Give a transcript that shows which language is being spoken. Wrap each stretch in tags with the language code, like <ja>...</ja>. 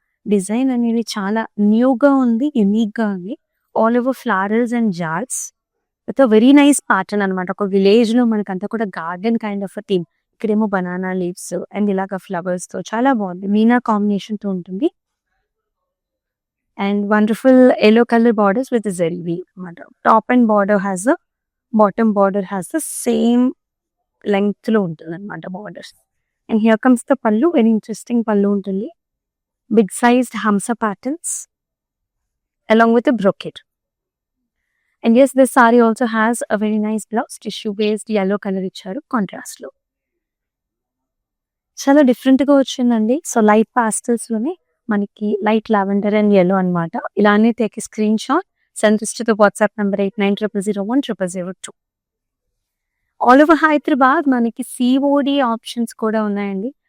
<te>Design అనేది చాలా న్యూగా ఉంది. యూనిక్‌గా ఉంది.</te> <en>All over flowers and jars with a very nice pattern అన్నమాట.</en> <te>ఒక విలేజ్‌లో మనకంతా కూడా</te> <en>Garden kind of a theme.</en> <te>ఇక్కడేమో బనానా లీవ్స్ అండ్ ఇలాగ ఫ్లవర్స్‌తో చాలా బాగుంది. మీనా కాంబినేషన్‌తో ఉంటుంది.</te> <en>And wonderful yellow color borders with the zari weave అన్నమాట. Top and border has the bottom border has the same length</en> <te>లో ఉంటుంది</te> <en>అనమాట borders. And here comes the pallu. Very interesting pallu ఉంటుంది. Big sized hamsa patterns along with a brocade. And yes, this saree also has a very nice blouse. Tissue based yellow color</en> <te>ఇచ్చారు contrast లో. చాలా డిఫరెంట్ గా వచ్చిందండి.</te> <en>So light pastels లోనే మనకి light lavender and yellow అన్నమాట. ఇలానే take screen shot, send this to the WhatsApp number 8900010002.</en> <te>All over Hyderabad మనకి సిఓడి ఆప్షన్స్ కూడా ఉన్నాయండి.</te>